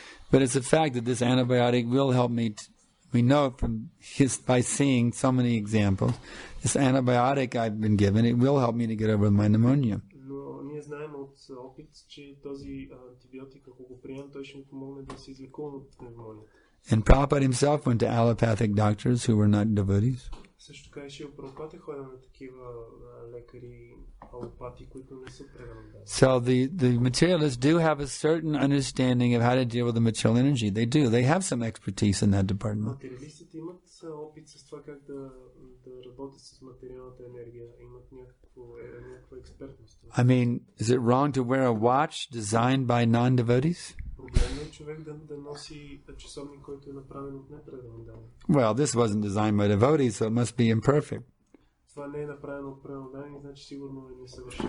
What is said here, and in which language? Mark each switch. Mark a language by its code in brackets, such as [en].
[en] But it's a fact that this antibiotic will help me. We know by seeing so many examples. This antibiotic I've been given, it will help me to get over my pneumonia. [bg] Знаем от опит, че този антибиотик, ако го приемем, той ще ми помогне да се излекувам от пневмония. [en] And Prabhupada himself went to allopathic doctors who were not devotees. [bg] Също така и Шрила Прабхупада ходил на такива лекари алопати, които не са предани. [en] So the materialists do have a certain understanding of how to deal with the material energy. They do. They have some expertise in that department. [bg] Материалистите имат опит с това как да работят с материалната енергия, имат някаква експертност. [en] I mean, is it wrong to wear a watch designed by non-devotees? [bg] Проблемно е човек да носи часовник, който е направен от непредан дан. [en] Well, this wasn't designed by devotees, so it must be imperfect. [bg] Това не е направено от предан дан, значи сигурно е несъвършено.